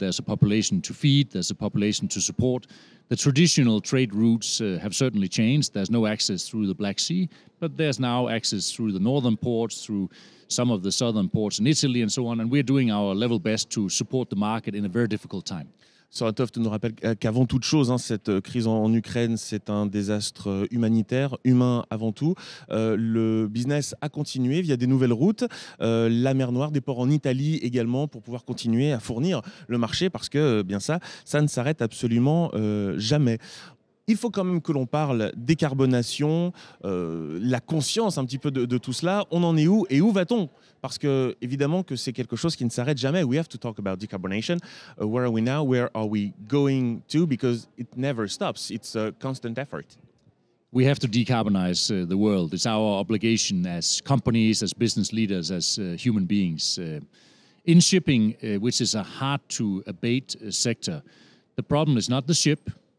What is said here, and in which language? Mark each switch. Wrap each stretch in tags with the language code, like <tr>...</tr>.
<en>There's a population to feed. There's a population to support. The traditional trade routes have certainly changed. There's no access through the Black Sea, but there's now access through the northern ports, through some of the southern ports in Italy and so on. And we're doing our level best to support the market in a very difficult time.</en> <fr>Søren Toft nous rappelle qu'avant toute chose, cette crise en Ukraine, c'est un désastre humanitaire, humain avant tout. Le business a continué via des nouvelles routes, la mer Noire, des ports en Italie également, pour pouvoir continuer à fournir le marché, parce que bien ça ne s'arrête absolument jamais. Il faut quand même que l'on parle décarbonation, la conscience un petit peu de tout cela. On en est où et où va-t-on? Parce que évidemment que c'est quelque chose qui ne s'arrête jamais.</fr> <en>We have to talk about decarbonation. Where are we now? Where are we going to? Because it never stops. It's a constant effort. We have to decarbonize the world. It's our obligation as companies, as business leaders, as human beings. In shipping, which is a hard-to-abate sector, the problem is not the ship.</en>